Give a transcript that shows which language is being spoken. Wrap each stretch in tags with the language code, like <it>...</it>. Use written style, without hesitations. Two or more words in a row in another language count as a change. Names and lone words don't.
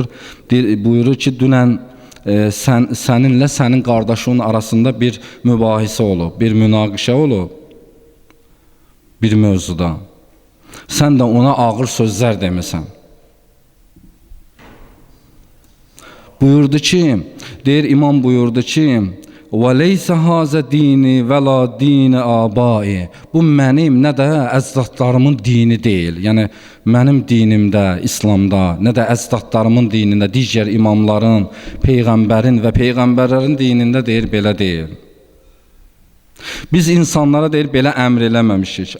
<az>Buyurur ki, dünən səninlə sənin qardaşının arasında bir mübahisə olub, bir münaqişə olub, bir mövzuda. Sən də ona ağır sözlər demisən. Buyurdu ki, imam buyurdu ki,</az> <ar>وَلَيْسَ هَذَا دِينِ وَلَا دِينِ آبَائِ</ar> <az>Bu mənim, nə də əzdadlarımın dini deyil. Yəni, mənim dinimdə, İslamda, nə də əzdadlarımın dinində, digər imamların, Peyğəmbərin və Peyğəmbərlərin dinində deyir, belə deyil. Biz insanlara deyir, belə əmr eləməmişik.</az>